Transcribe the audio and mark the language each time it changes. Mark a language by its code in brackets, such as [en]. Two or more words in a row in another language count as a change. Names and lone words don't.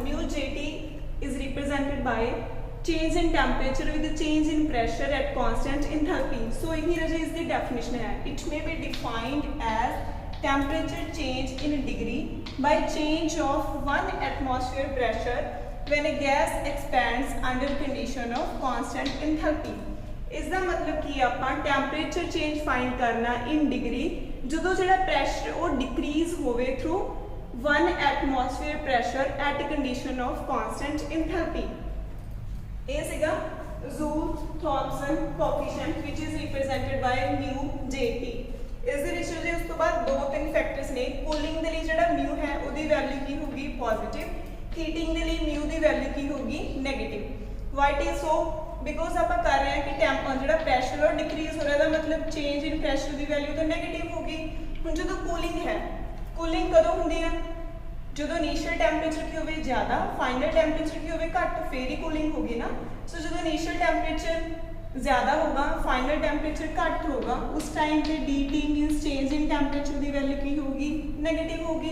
[en] Mu Jt is represented by change in temperature with the change in pressure at constant enthalpy. So here is the definition. It may be defined as temperature change in degree by change of 1 atmosphere pressure when a gas expands under condition of constant enthalpy. [hi] इसका मतलब कि [en] ਆਪਾਂ temperature change find करना in degree [pa] ਜਦੋਂ ਜਿਹੜਾ [en] pressure ਉਹ decrease ਹੋਵੇ through 1 atmosphere pressure at condition of constant enthalpy. [pa] ਇਹ ਸੀਗਾ [en] Joule-Thomson coefficient which is represented by mu Jt. [pa] ਇਸ ਦੇ ਵਿੱਚ ਜੇ ਉਸ ਤੋਂ ਬਾਅਦ ਦੋ ਤਿੰਨ ਫੈਕਟਰਸ ਨੇ ਕੂਲਿੰਗ ਦੇ ਲਈ ਜਿਹੜਾ mu ਹੈ ਉਹਦੀ ਵੈਲਿਊ ਕੀ ਹੋਗੀ ਪੋਜ਼ਿਟਿਵ, ਹੀਟਿੰਗ ਦੇ ਲਈ mu ਦੀ ਵੈਲਿਊ ਕੀ ਹੋਗੀ ਨੈਗੇਟਿਵ। [en] Why it is so [hi] बिकॉज आप कर रहे हैं कि जो प्रैशर और डिक्रीज हो रहा है मतलब [en] change in pressure [hi] की वैल्यू तो नैगेटिव होगी। हम जो कूलिंग है कूलिंग कदों होंगी है जो [en] initial temperature [hi] की होवे ज़्यादा [en] final temperature [hi] की होवे घट फिर ही कूलिंग होगी ना। सो जो [en] initial temperature [hi] ज़्यादा होगा [en] final temperature [hi] घट होगा उस टाइम पे [en] dt minus change in temperature [hi] की वैल्यू की होगी नैगेटिव होगी।